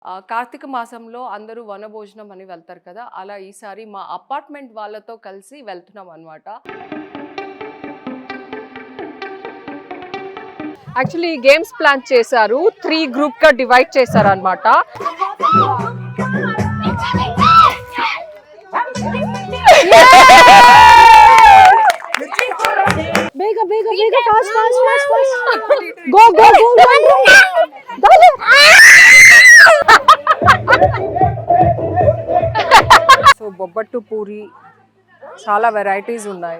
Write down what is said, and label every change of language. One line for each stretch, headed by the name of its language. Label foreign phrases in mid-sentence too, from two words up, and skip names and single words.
Telugu: కార్తీక మాసంలో అందరూ వనభోజనం అని వెళ్తారు కదా! అలా ఈసారి మా అపార్ట్‌మెంట్ వాళ్ళతో కలిసి వెళ్తున్నాం అనమాట.
English: actually games plan
Telugu: చేశారు. 3 గ్రూప్‌గా డివైడ్ చేశారనమాట.
Kannada: ಬೇಗ ಬೇಗ ಬೇಗ
English: fast fast fast fast go go go go ದಾಲೆ
Telugu: సో బొబ్బట్టు పూరి చాలా వెరైటీస్ ఉన్నాయి.